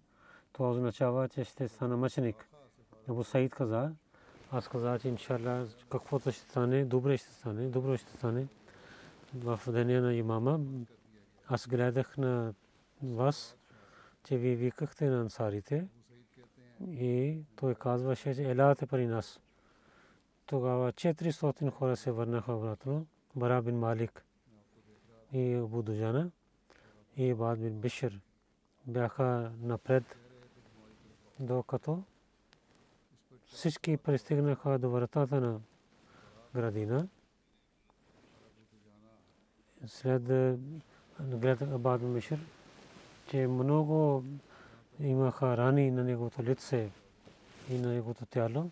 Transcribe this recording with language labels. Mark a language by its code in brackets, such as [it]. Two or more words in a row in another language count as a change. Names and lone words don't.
[bg] Това означава, че ще стана мъченик. Абу Саид каза, аз казах, че иншалла каквото ще стане, добро ще стане. В деня на имама аз гледах на вас, че ви викахте на ансарите и той казваше, че елате при нас. Тогава 400 хора се върнаха обратно. Бара бин Малик и Абу Дуджана и Абад бин Бишр бяха напред, докато всички пристигнаха до вратата на градина. След гледах Абад бин Бишр, че много имаха рани на неговото лице и на неговото тяло.